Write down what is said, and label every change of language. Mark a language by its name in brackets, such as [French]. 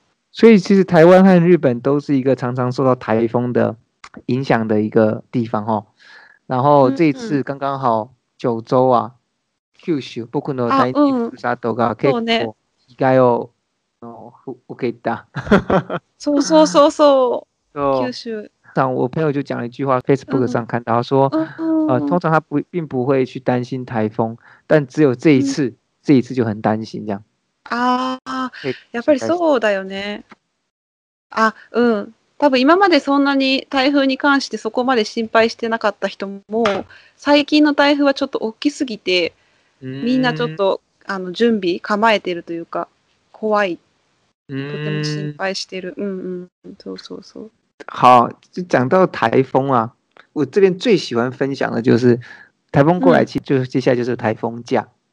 [Chinese] 所以其实台湾和日本都是一个常常受到台风的影响的一个地方哦。然后这一次刚刚好九州啊、九州、 [Japanese] 僕の第二ふるさとが結構被害を受けた。そう。九州。 [Chinese] 我朋友就讲了一句话 ，Facebook 上看到说，通常他并不会去担心台风，但只有这一次就很担心这样。 [Japanese] やっぱりそうだよね。多分今までそんなに台風に関してそこまで心配してなかった人も、最近の台風はちょっと大きすぎて、みんなちょっと準備構えてるというか、怖い。とても心配してる。そう。 [Chinese] 好，就讲到台风啊，我这边最喜欢分享的就是台风过来，其实就接下来就是台风假。